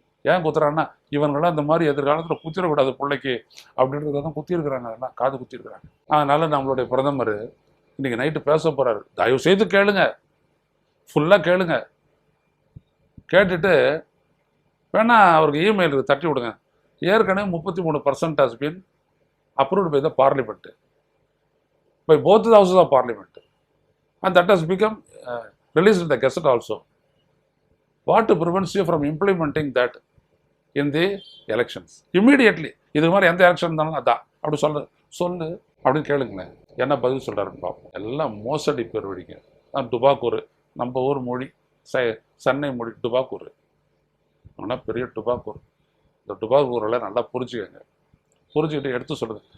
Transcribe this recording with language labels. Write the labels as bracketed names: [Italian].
[Tamil] ஏன் குத்துறாங்கன்னா இவங்களாம் இந்த மாதிரி எதிர்காலத்தில் குத்திடக்கூடாது பிள்ளைக்கு அப்படின்றத தான் குத்திருக்கிறாங்க. அதெல்லாம் காது குத்திருக்கிறாங்க. அதனால நம்மளுடைய பிரதமர் இன்னைக்கு நைட்டு பேச போறாரு. தயவு செய்து கேளுங்க, ஃபுல்லாக கேளுங்க. கேட்டுட்டு வேணா அவருக்கு இமெயிலுக்கு தட்டி விடுங்க. [English] ஏற்கனவே 33% has been approved by the parliament, by both the houses of parliament, and that has become released in the gazette also. What prevents you from implementing that in the elections immediately? [Tamil] இது மாதிரி எந்த election இருந்தாலும் அதான் அப்படி சொல்லு அப்படின்னு கேளுங்களேன். என்ன பதில் சொல்றாருன்னு பார்ப்போம். எல்லாம் மோசடி பேர் வழிங்க. டுபாக்கூர், நம்ம ஊர் மொழி சென்னை மொழி டுபாக்கூர். ஆனால் பெரிய டுபாக்கூர். இந்த டுபாக்கூரில் நல்லா புரிஞ்சுக்கங்க. புரிஞ்சுக்கிட்டு எடுத்து சொல்லுங்க.